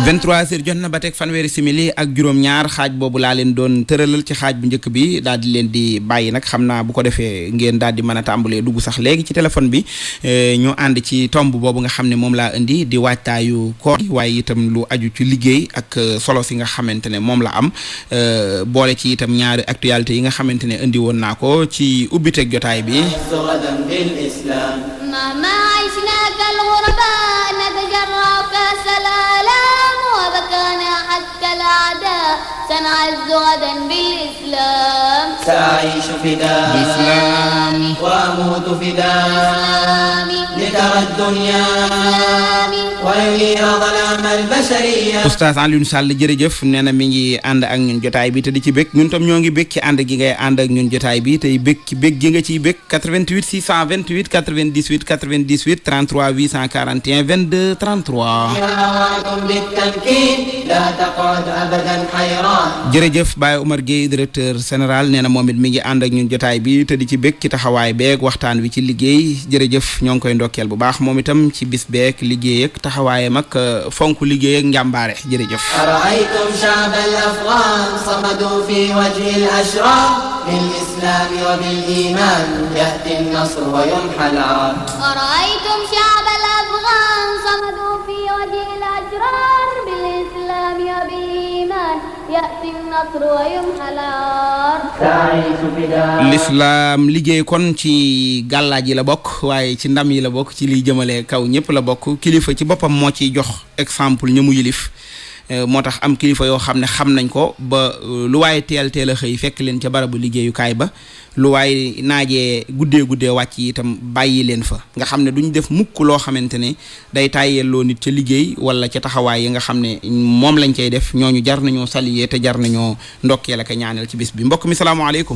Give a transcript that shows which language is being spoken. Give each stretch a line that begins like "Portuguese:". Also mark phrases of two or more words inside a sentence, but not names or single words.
Wolof: 23h jot na ba teg fanweeri simili ak juróom-ñaar xaaj boobu laa leen doon tëralal ci xaaj bu njëkk bi daal di leen di bàyyi nag xam naa bu ko defee ngeen daal di mën a tàmbalee dugg sax léegi ci téléphone bi ñu ànd ci tomb boobu nga xam ne moom laa indi di waajtaayu koor waaye itam lu aju ci liggéey ak solo si nga xamante ne moom la am boole ci itam ñaari actualité yi nga xamante ne indi woon naa ko ci ubbiteeg jotaay bi
Arabic: ما عشنا كالغرباء نتجرع كأس الآلام وبكانا حتى الأعداء سنعز غدا بالإسلام سأعيش فداء الإسلام وأموت فداء لترى الدنيا وينير ظلام البشرية
Wolof: Oustaz Alioune Sall jërëjëf nee na mi ngi ànd ak ñun jotaay bi te di ci bëgg ñun tam ñoo ngi bëgg ci ànd gi ngay ànd ak ñun jotaay bi tey bëgg ci bëgg gi nga ciy bëgg 88 628 98 98 33 841 22 33
Arabic: بالتمكين لا تقعد أبدا حيران
Wolof: jërëjëf Baye Omar Gueye
French: directeur général
Wolof: nee na moom it mi ngi ànd ak ñun jotaay bi te di ci bëgg ci taxawaay beeg waxtaan wi ci liggéey jërëjëf ñoo ngi koy ndokkeel bu baax moom itam ci bis beeg liggéey ak taxawaayam ak fonk liggéey ak njàmbaare jërëjëf
Arabic: أرأيتم شعب الأفغان صمدوا في وجه الأشرار بالإسلام وبالإيمان يأتي النصر ويمحى العار أرأيتم شعب الأفغان صمدوا في وجه الأشرار بالإسلام وبالإيمان يأتي النصر ويمحى العار سأعيش فداء
Wolof: l'islam liggéey kon ci gàllaaj yi la bokk waaye ci ndam yi la bokk ci liy jëmale kaw ñëpp la bokk kilifa ci boppam moo ciy jox exemple ñu mu yilif moo tax am kilifa yoo xam ne xam nañ ko ba lu waaye teel a xëy fekk leen ca barabu liggéeyukaay ba lu waaye naajee guddee wàcc itam bàyyi leen fa nga xam ne duñ def mukk loo xamante ne day tàyyelloo nit ca liggéey wala ca taxawaay yi nga xam ne moom lañ cay def ñooñu jar nañoo saluer te jar nañoo ndokkeel ak ñaanal ci bis bi mbokk mi salaamaaleykum.